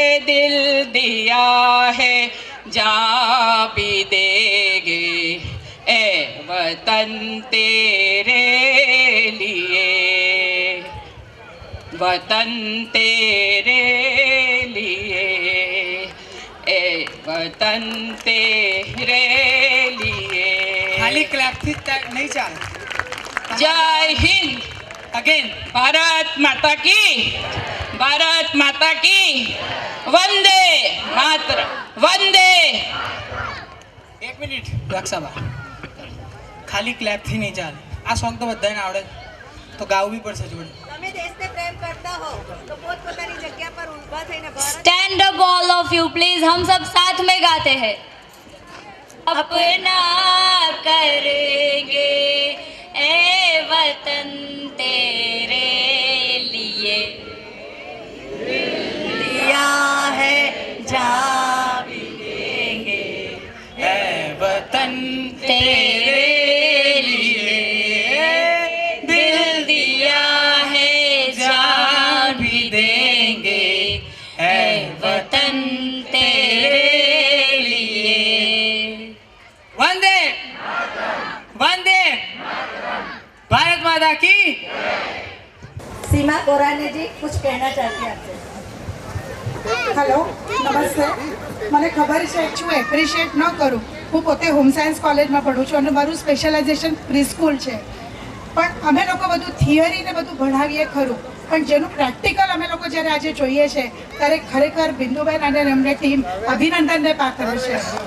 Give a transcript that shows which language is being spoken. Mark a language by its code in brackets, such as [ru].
[hi] दिल दिया है जान भी देंगे ए वतन तेरे लिए, वतन तेरे लिए ए वतन तेरे लिए। [gu] खाली क्लैप थी नहीं चाल। [hi] जय हिंद। [en] again [hi] भारत माता की, भारत माता की, वंदे मातरम, वंदे। [gu] एक मिनिट રક્ષાબા, ખાલી ક્લેપ થી નહીં ચાલે। આ સોંગ તો બધાને આવડે, તો ગાવું બી પડશે જોડે। તમે દેશને પ્રેમ કરતા હો તો પોતપોતાની જગ્યા પર ઊભા થઈને Bharat [en] stand up all of you please, [hi] हम सब साथ में गाते हैं। अपना करेंगे ए वतन तेरे लिए, दिया है जान भी देंगे ए वतन तेरे लिए, दिल दिया है जान भी देंगे ए वतन तेरे लिए। वंदे वंदे भारत माता की। सीमा कोरानी जी कुछ कहना चाहती है आपसे। [gu] हेलो नमस्ते, મને ખબર છે હું એપ્રિશિએટ ન કરું, હું પોતે હોમ સાયન્સ કોલેજમાં પઢું છું અને મારું સ્પેશિયલાઇઝેશન પ્રી સ્કૂલ છે, પણ અમે લોકો બધું થિયરી ને બધું ભણાવીએ ખરું, પણ જેનું પ્રેક્ટિકલ અમે લોકો જ્યારે આજે જોઈએ છે ત્યારે ખરેખર બિંદુબેન અને એમની ટીમ અભિનંદનને પાત્ર છે।